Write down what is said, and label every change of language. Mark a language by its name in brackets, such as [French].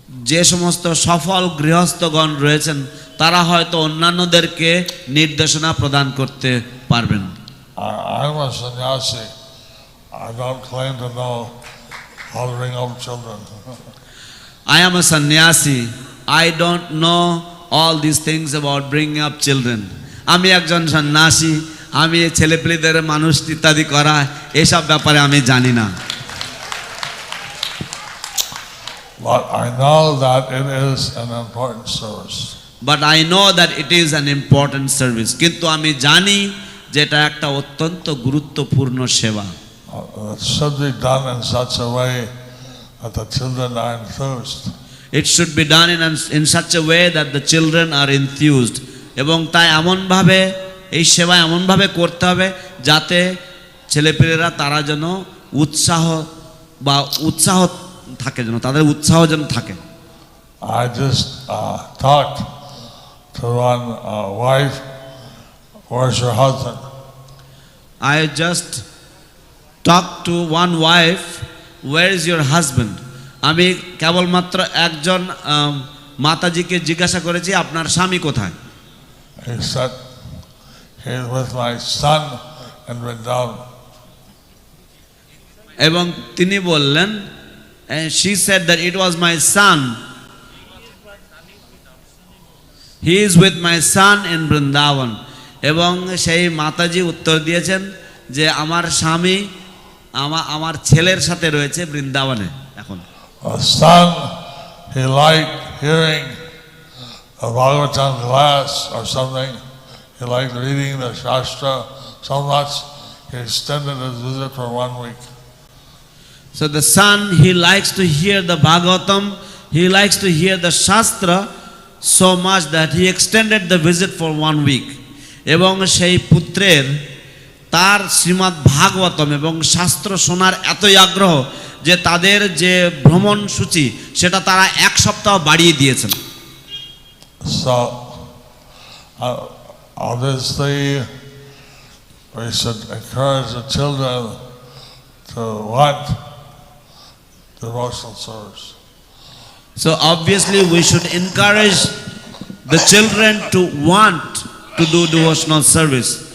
[Bangla] যে সমস্ত সফল গৃহস্থগণ রয়েছেন তারা হয়তো অন্যান্যদেরকে নির্দেশনা প্রদান করতে পারবেন। [English] I'm a sannyasi. I don't claim to know how to bring up children. I am a sannyasi. I don't know all these things about bringing up children. [Bangla] আমি একজন সন্ন্যাসী, আমি ছেলেপেলেদের মানুষ ইত্যাদি করা এসব ব্যাপারে আমি জানি না। [English] But I know that it is an important service. But I know that it is an important service. [Bangla] কিন্তু আমি জানি যে এটা একটা অত্যন্ত গুরুত্বপূর্ণ সেবা। [English] It should be done in such a way that the children are enthused. It should be done in such a way that the children are enthused. [Bangla] এবং তাই এমনভাবে এই সেবা এমনভাবে করতে হবে যাতে ছেলেপেলেরা তারা যেন উৎসাহ বা উৎসাহ থাকে, যেন তাদের উৎসাহ যেন থাকে। [English] I just talked to one wife, where's your husband? I just talked to one wife, where is your husband? [Bangla] আমি কেবলমাত্র একজন মাতাজিকে জিজ্ঞাসা করেছি আপনার স্বামী কোথায়। [English] He said, he's with my son in Vrindavan. [Bangla] এবং তিনি বললেন, [English] and she said that it was my son, he is with my son in Vrindavan. [Bangla] এবং সেই মাতাজি উত্তর দিয়েছেন যে আমার স্বামী আমার ছেলের সাথে রয়েছে বৃন্দাবনে এখন। [English] A son, he liked hearing a Bhagavatam class or something. He liked reading the Shastra so much, he extended his visit for 1 week. So the son, he likes to hear the Bhagavatam, he likes to hear the Shastra so much that he extended the visit for 1 week. [Bangla] এবং সেই পুত্রের তার শ্রীমদ্ ভাগবতম এবং শাস্ত্র শোনার এতই আগ্রহ যে তাদের যে ভ্রমণ সূচি সেটা তারা 1 সপ্তাহ বাড়িয়ে দিয়েছেন। [English] So obviously we should encourage the children to want devotional service. So obviously we should encourage the children to want to do devotional service.